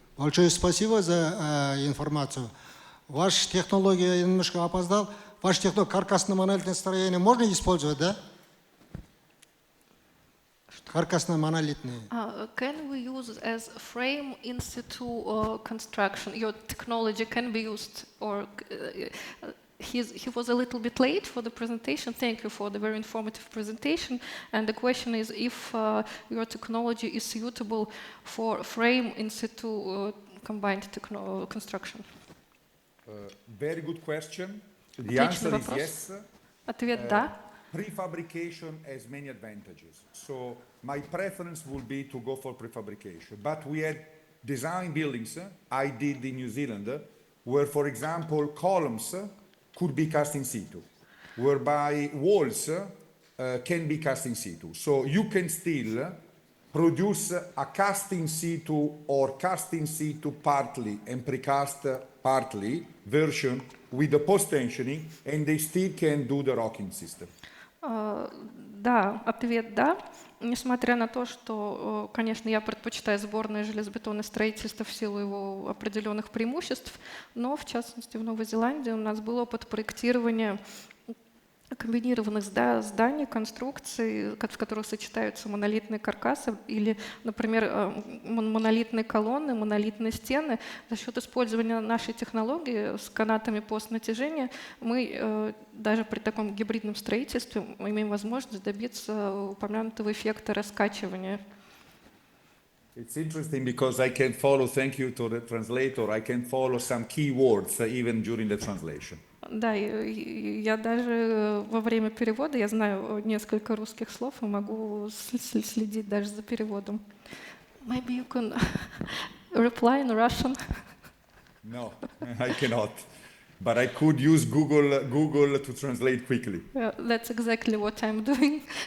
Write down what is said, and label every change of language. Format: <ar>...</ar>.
<ru>Большое спасибо за информацию. Ваша технология, я немножко опоздал. Ваша технология, каркасно-монолитное строение можно использовать, да? Каркасно-монолитные.</ru> <en>Can we use as frame in situ construction? Your technology can be used, or he was a little bit late for the presentation. Thank you for the very informative presentation. And the question is if your technology is suitable for frame in situ combined construction. Very good question. The</en> <ru>Отличный</ru> <en>answer is</en> <ru>вопрос.</ru> <en>yes.</en> <ru>Ответ да.</ru> <en>Prefabrication has many advantages. So my preference would be to go for prefabrication. But we had design buildings, I did in New Zealand, where, for example, columns could be cast in situ, whereby walls can be cast in situ. So you can still produce a cast in situ or cast in situ partly and precast partly version with the post-tensioning, and they still can do the rocking system.</en> <ru>Да, ответ да. Несмотря на то, что, конечно, я предпочитаю сборное железобетонное строительство в силу его определенных преимуществ, но, в частности, в Новой Зеландии у нас был опыт проектирования комбинированных зданий, конструкций, в которых сочетаются монолитные каркасы или, например, монолитные колонны, монолитные стены. За счет использования нашей технологии с канатами постнатяжения мы даже при таком гибридном строительстве имеем возможность добиться упомянутого эффекта раскачивания.</ru> <en>It's interesting because I can follow, thank you to the translator, I can follow some keywords even during the translation.</en> <ru>Да, я даже во время перевода, я знаю несколько русских слов и могу следить даже за переводом.</ru> <en>Maybe you can reply in Russian. No, I cannot. But I could use Google to translate quickly. That's exactly what I'm doing.</en>